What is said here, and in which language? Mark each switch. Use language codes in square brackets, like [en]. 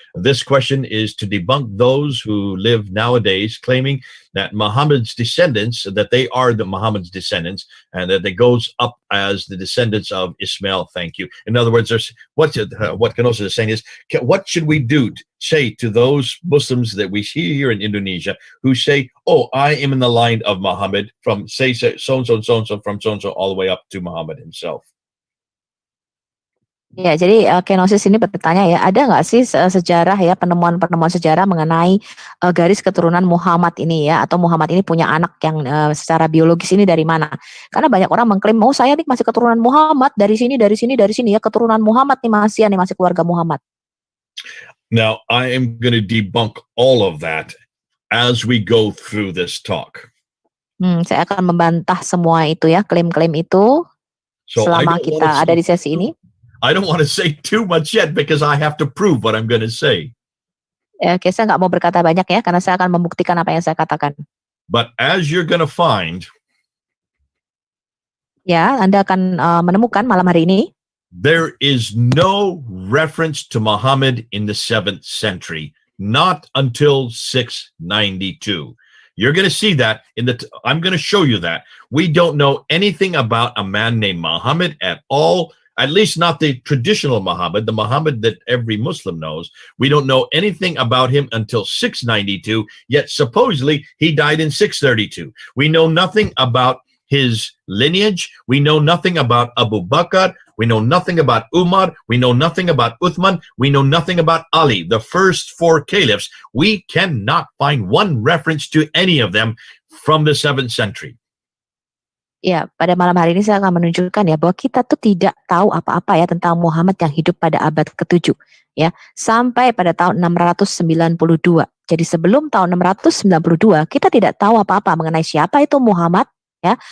[en] This question is to debunk those who live nowadays claiming that Muhammad's descendants, that they are the Muhammad's descendants, and that it goes up as the descendants of Ismail. Thank you. In other words, there's what Kenosis is saying is, what should we do say to those Muslims that we see here in Indonesia who say, oh, I am in the line of Muhammad from say so-and-so, from so-and-so all the way up to Muhammad himself? [id] Ya, jadi Kenosis ini bertanya ya, ada nggak sih sejarah ya, penemuan-penemuan sejarah mengenai garis keturunan Muhammad ini ya, atau Muhammad ini punya anak yang secara biologis ini dari mana? Karena banyak orang mengklaim, oh saya nih masih keturunan Muhammad dari sini ya, keturunan Muhammad nih masih keluarga Muhammad. [en] Now, I am going to debunk all of that as we go through this talk. [id] Saya akan membantah semua itu ya, klaim-klaim itu [en] So [id] selama kita ada di sesi ini. [en] I don't want to say too much yet because I have to prove what I'm going to say. [id] Oke, saya nggak mau berkata banyak ya, karena saya akan membuktikan apa yang saya katakan. [en] But as you're going to find, [id] Ya, Anda akan menemukan malam hari ini, [en] there is no reference to Muhammad in the 7th century, not until 692. You're going to see that I'm going to show you that. We don't know anything about a man named Muhammad at all, at least not the traditional Muhammad, the Muhammad that every Muslim knows. We don't know anything about him until 692, yet supposedly he died in 632. We know nothing about his lineage. We know nothing about Abu Bakr. We know nothing about Umar. We know nothing about Uthman. We know nothing about Ali, the first 4 caliphs. We cannot find one reference to any of them from the 7th century. [id] ya, pada malam hari ini saya akan menunjukkan ya bahwa kita tuh tidak tahu apa-apa ya tentang Muhammad yang hidup pada abad ke-7 ya, sampai pada tahun 692. Jadi sebelum tahun 692 kita tidak tahu apa-apa mengenai siapa itu Muhammad ya.